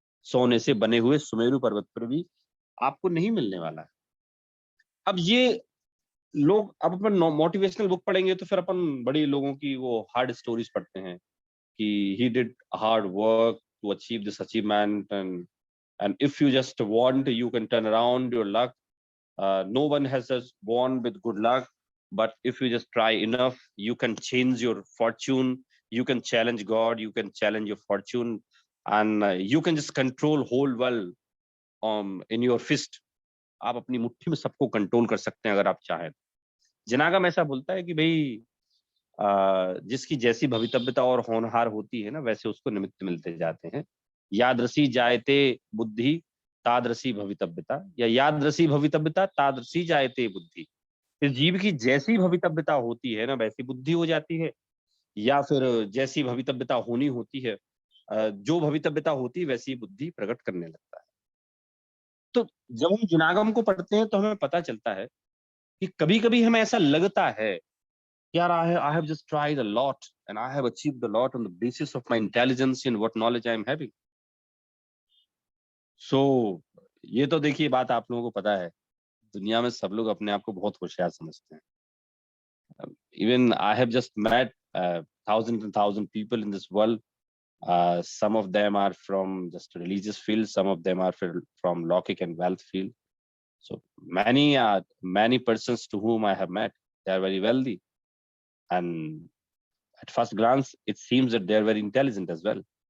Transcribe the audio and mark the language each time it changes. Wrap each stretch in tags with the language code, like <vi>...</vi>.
<hi>सोने से बने हुए सुमेरु पर्वत पर भी आपको नहीं मिलने वाला है। अब ये लोग, अब अपन मोटिवेशनल बुक पढ़ेंगे तो फिर अपन बड़ी लोगों की वो हार्ड स्टोरीज पढ़ते हैं कि</hi> <en>he did hard work to achieve this achievement, and if you just want you can turn around your luck. No one has just born with good luck, but if you just try enough you can change your fortune, you can challenge god, you can challenge your fortune, and you can just control whole world in your fist,</en> <hi>आप अपनी मुट्ठी में सबको control कर सकते हैं अगर आप चाहें। जनागम ऐसा बोलता है कि भाई जिसकी जैसी भवितव्यता और होनहार होती है ना, वैसे उसको निमित्त मिलते जाते हैं।</hi> <sa>यादृशी जायते बुद्धि तादृशी भवितव्यता, या यादृशी भवितव्यता तादृशी जायते बुद्धि।</sa> <hi>इस जीव की जैसी भवितव्यता होती है ना, वैसी बुद्धि हो जाती है, या फिर जैसी भवितव्यता होनी होती है, जो भवितव्यता होती है वैसी बुद्धि प्रकट करने लगता है। तो जब हम जुनागम को पढ़ते हैं तो हमें पता चलता है कि कभी-कभी हमें ऐसा लगता है, यार</hi> <en>I have just tried a lot and I have achieved a lot on the basis of my intelligence and what knowledge I am having.</en> <hi>So ये तो देखिए बात आप लोगों को पता है, दुनिया में सब लोग अपने आप को बहुत होशियार समझते हैं।</hi> <en>Even I have just met thousands and thousand people in this world. Some of them are from just religious field, some of them are from logic and wealth field. So many persons to whom I have met, they are very wealthy, and at first glance it seems that they are very intelligent as well.</en>